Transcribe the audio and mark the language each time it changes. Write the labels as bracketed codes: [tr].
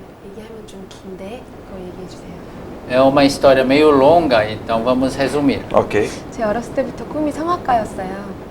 [ko] 얘기하면 좀 긴데 그거 얘기해 주세요. [pt] É uma história meio longa, então vamos resumir. Ok. [ko] 제 어렸을 때부터 꿈이 성악가였어요.